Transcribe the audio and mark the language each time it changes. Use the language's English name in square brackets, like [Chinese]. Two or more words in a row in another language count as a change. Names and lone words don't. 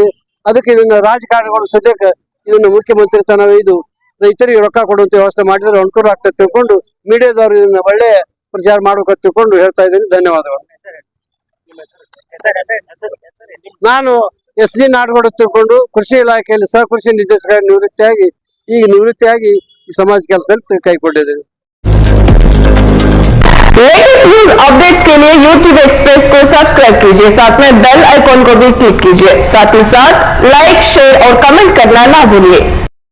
[Kannada] ಅದಕ್ಕೆ ಇದನ್ನ ರಾಜಕಾರಣಿಗಳು ಸದ್ಯಕ್ಕೆ ಇದನ್ನ ಮುಖ್ಯಮಂತ್ರಿ ತನ ಇದು ರೈತರಿಗೆ ರೊಕ್ಕ ಕೊಡುವಂತ ವ್ಯವಸ್ಥೆ ಮಾಡಿದ್ರೆ ಅನುಕೂಲ ಆಗ್ತದೆ ತಿಳ್ಕೊಂಡು ಮೀಡಿಯಾದವರು ಇದನ್ನ ಒಳ್ಳೆ ಪ್ರಚಾರ ಮಾಡ್ಬೇಕಂತ ತಿಳ್ಕೊಂಡು ಹೇಳ್ತಾ ಇದ್ದೀನಿ. ಧನ್ಯವಾದಗಳು. ನಾನು SG ನಾಡಗೌಡ ತಿಳ್ಕೊಂಡು ಕೃಷಿ ಇಲಾಖೆಯಲ್ಲಿ ಸಹಕೃಷಿ ನಿರ್ದೇಶಕ ನಿವೃತ್ತಿಯಾಗಿ ಈ ಸಮಾಜ ಕೆಲಸದಲ್ಲಿ ಕೈಗೊಂಡಿದ್ದೇನೆ. [Hindi] लेटेस्ट न्यूज अपडेट्स के लिए YouTube एक्सप्रेस को सब्सक्राइब कीजिए, साथ में बेल आइकॉन को भी क्लिक कीजिए, साथ ही साथ लाइक, शेयर और कमेंट करना ना भूलिए।